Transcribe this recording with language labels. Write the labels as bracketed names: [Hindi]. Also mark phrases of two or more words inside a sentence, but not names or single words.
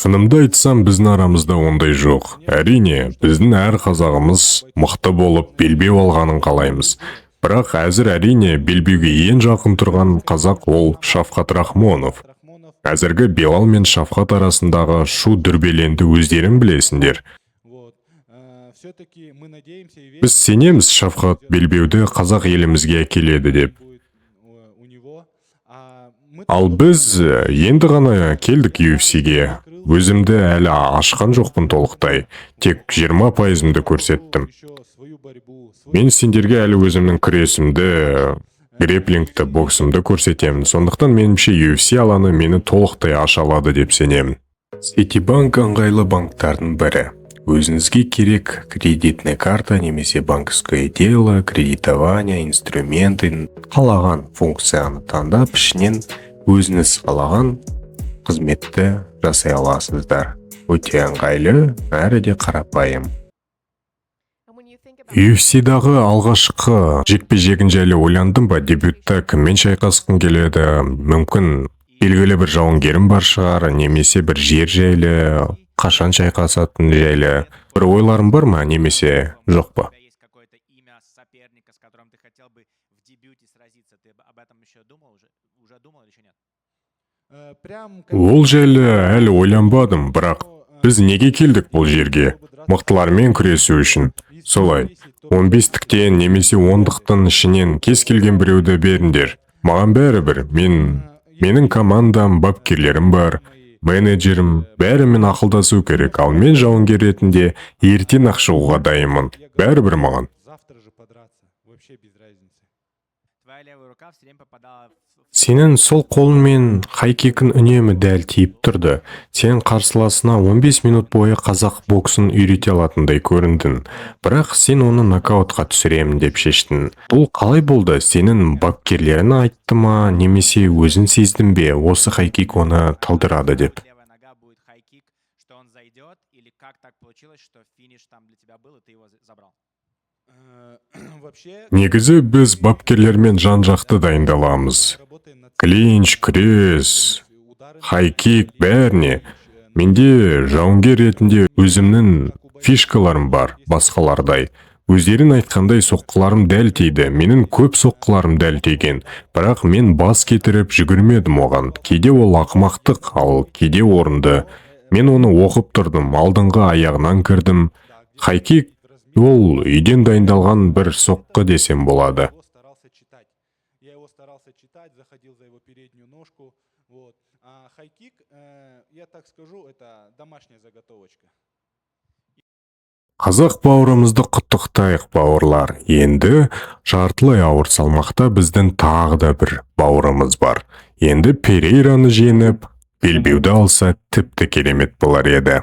[Kazakh] Шынымды айтсам, біздің арамызда ондай жоқ. Әрине, біздің әр қазағымыз мықты болып белбеу алғанын қалаймыз. Бірақ әзір әрине белбеуге ең жақын тұрған қазақ ол Шавқат Рахмонов. Рахмонов, Әзіргі Белал мен Шавқат арасындағы шу дүрбеленді өздерің білесіңдер. вот. [Russian] Все-таки мы надеемся и верим, [Kazakh] Біз сенеміз Шавқат белбеуді қазақ елімізге әкеледі деп. [Russian] будет у него. Мы [Kazakh] Ал біз енді ғана келдік UFC-ге. Өзімді әлі ашқан жоқпын толықтай. Тек 20%-ымды көрсеттім. [Russian] еще свою борьбу, [Kazakh] Мен сендерге әлі өзімнің күресімді, греплингті, боксымды көрсетемін. Сондықтан меніңше UFC алаңы мені толықтай аша алады деп сенемін. Ситибанк ыңғайлы банктардың бірі. Өзіңізге керек [Russian] кредитная карта [Kazakh] немесе [Russian] банковское дело, кредитование, инструменты, [Kazakh] қалаған функцияны таңдап, ішінен өзіңіз қалаған қызметті жасай аласыздар. Өте ыңғайлы, әрі де қарапайым. UFC-дағы алғашқы жекпе-жегін жайлы ойландым ба? Дебютта кіммен шайқасқым келеді? Мүмкін белгілі бір жауынгерім бар шығар, немесе бір жер жайлы, қашан шайқасатын жайлы. Бір ойларым бар ма, немесе жоқ па? [Russian] Есть какое-то имя соперника, с которым ты хотел бы в дебюте сразиться? Ты об этом еще думал уже? Уже думал или еще нет? прям [Kazakh] Ол жайлы әлі ойланбадым, бірақ біз неге келдік бұл жерге? Мықтылармен күресу үшін. Солай, 15-тіктен немесе 10-дықтың ішінен кез келген біреуді беріңдер. Маған бәрібір, менің командам, бапкерлерім бар, менеджерім, бәрімен ақылдасу керек, ал мен жауынгер ретінде ертең ақ шығуға дайынмын. Бәрібір маған. [Russian] завтра же подраться, вообще без разницы. Твоя левая рука все время попадала в... [Kazakh] Сенің сол қолмен хайкикін үнемі дәл тиіп тұрды. Сен қарсыласына 15 минут бойы қазақ боксын үйрете алатындай көріндің. Бірақ сен оны нокаутқа түсіремін деп шештің. Бұл қалай болды? Сенің бапкерлерін айтты ма, немесе өзін сездің бе? Осы хайкик оны талдырады деп. [Russian] Левая нога будет хай-кик, что он зайдет, или как так получилось, что финиш там для тебя был, и ты его забрал? Вообще, [Kazakh] Негізі біз бапкерлермен жан-жақты дайындаламыз. [Russian] работаем над Клинч, крес, удары, [Kazakh] хайкик бәріне. Менде жауынгер ретінде өзімнің фишкаларым бар, басқалардай. Өздерін айтқандай соққыларым дәл тиді. Менің көп соққыларым дәл тиген. Бірақ мен бас кетіріп жүгірмедім оған. Кейде ол ақымақтық, ал кейде орынды. Мен оны оқып тұрдым, алдыңғы аяғынан кірдім. Хайкик ол үйден дайындалған бір соққы десем болады. [Russian] Я его старался читать, заходил за его переднюю ножку. Вот. А хайкик, я так скажу, это домашняя заготовочка. [Kazakh] Қазақ бауырымызды құттықтайық, бауырлар. Енді жартылай ауыр салмақта біздің тағы да бір бауырымыз бар. Енді Перейраны жеңіп, белбеуді алса тіпті керемет болар еді.